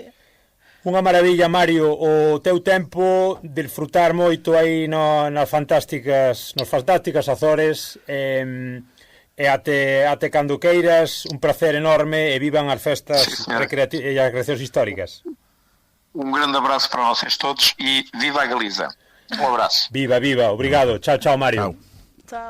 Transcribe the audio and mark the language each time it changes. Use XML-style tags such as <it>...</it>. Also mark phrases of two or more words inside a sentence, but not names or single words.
<gl>Unha maravilla, Mario, o teu tempo de disfrutar moito aí nas fantásticas Azores, e até cando queiras, un placer enorme, e vivan as festas e as recreacións históricas.</gl> <pt>Um grande abraço para vocês todos e viva a Galiza. Um abraço. Viva, viva, obrigado.</pt> <gl>Chao, chao, Mario. Chao.</gl>